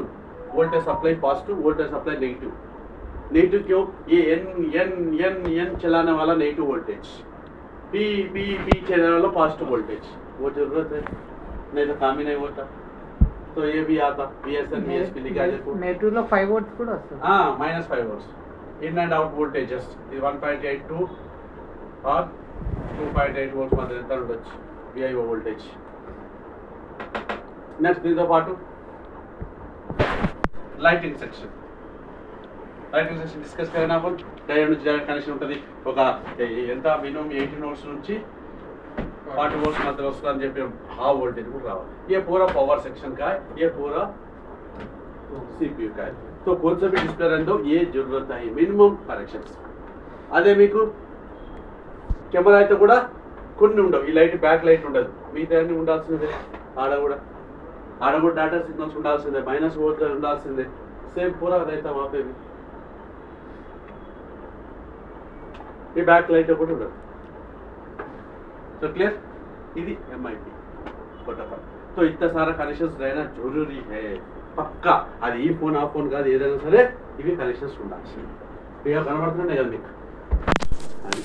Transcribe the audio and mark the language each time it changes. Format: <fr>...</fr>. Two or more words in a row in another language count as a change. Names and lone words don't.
<en>voltage supply positive, voltage supply negative.</en> <hi>नेगेटिव क्यों? ये n चलाने वाला</hi> <en>negative voltage,</en> <hi>P चलाने वाला</hi> <en>positive voltage.</en> <hi>वो जरूरत है, नहीं तो काम ही नहीं होता. तो ये भी आता BSN VSP लिखा है.</hi> <te>నెగిటివ్లో 5 వోల్ట్స్ కూడా వస్తుంది.</te> <hi>-5 वोल्ट्स.</hi> <en>In and out voltages</en> <te>ఇది 1.82 or 2.8 volts మధ్య ఎంత ఉండొచ్చు VIO వోల్టేజ్. నెక్స్ట్ దీంతో పాటు</te> <en>lighting section discuss</en> <hi>करना अपन</hi> <te>డయోడ్ నుంచి</te> <en>direct connection</en> <te>ఉంటుంది. ఒక ఎంత మినిమం 18 వోల్ట్స్ నుంచి 40 वोल्ट्स మధ్యలో వస్తుందని చెప్పి ఆ వోల్టేజ్ కూడా రావాలి.</te> <hi>ये पूरा</hi> <en>power section</en> <hi>का है, ये पूरा CPU का है. तो कौन सा भी डिस्प्ले रहने दो, ये जरूरत है</hi> <en>minimum corrections.</en> <te>అదే మీకు కెమెరా అయితే కూడా కొన్ని ఉండవు. ఈ</te> <en>light back light</en> <te>ఉండదు, మిగతా అన్ని ఉండాల్సిందే. ఆడ కూడా</te> <en>data signals</en> <te>ఉండాల్సిందే,</te> <en>minus voltage</en> <te>ఉండాల్సిందే.</te> <hi>సేమ్ पूरा रहता वहाँ पे भी. ये</hi> <en>back light</en> <te>కూడా ఉండదు.</te> <hi>तो क्लियर? ఇది MIP प्रोटोकॉल. तो इतना सारा कनेक्शंस रहना जरूरी है పక్కా.</hi> <te>అది ఈ ఫోన్ ఆ ఫోన్ కాదు, ఏదైనా సరే ఇవి కనెక్షన్స్ ఉండాల్సింది. ఇక కనబడుతున్నాయి కదా మీకు.</te>